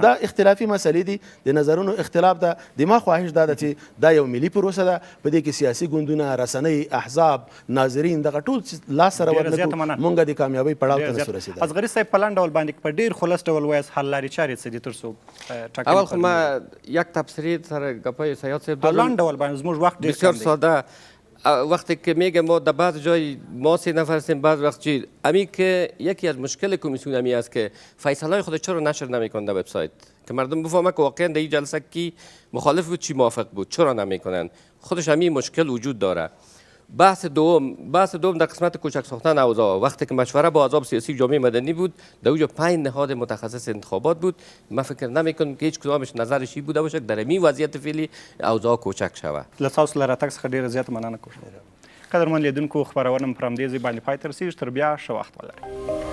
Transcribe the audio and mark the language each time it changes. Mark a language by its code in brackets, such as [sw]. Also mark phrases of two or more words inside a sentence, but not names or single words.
[ps] دا اختلافي مسلې دي، د نظرونو اختلاف ده. د ما خواهش دا ده چې دا یو ملي پروسه ده، په دې کې سیاسي ګوندونه، رسنۍ، احزاب، ناظرین دغه ټول لاس سره ورنکړو موږ د کامیابۍ پړاو ته نسو رسېدلی. اصغري صاحب په لنډ ډول باندې په ډېر خلاص ډول وایاست حل لارې چارې څه دي تر څو [fa] اول خو ما یک تبصره سر گپای سیاد صاحب دارم. [ps] لنډ ډول باندې زموږ وخت ډېر بسیار کم دی. ساده. [fa] وقتی که میگه ما در بعض جای ما 3 نفر هستیم، بعض وقت چی امی که یکی از مشکل کمیسیون امی است که فیصله خود چرا نشر نمیکنه در وبسایت که مردم بفهمه که واقعا در این جلسه کی مخالف بود چی موافق بود، چرا نمیکنن. خودش همین مشکل وجود داره. بحث دوم در قسمت کوچک ساختن اوضاع، وقتی که مشوره با احزاب سیاسی جامعه مدنی بود، در اونجا 5 نهاد متخصص انتخابات بود. من فکر نمیکنم که هیچ کدامش نظرش این بوده باشه در این وضعیت فعلی اوضاع کوچک شوه. [ps] له تاسو له راتګ څخه ډېره زیاته مننه کوم. قدرمن لیدونکو، خپرونه مو پر همدې ځای باندې پای ته رسېږي. تر بیا ښه وخت ولرئ.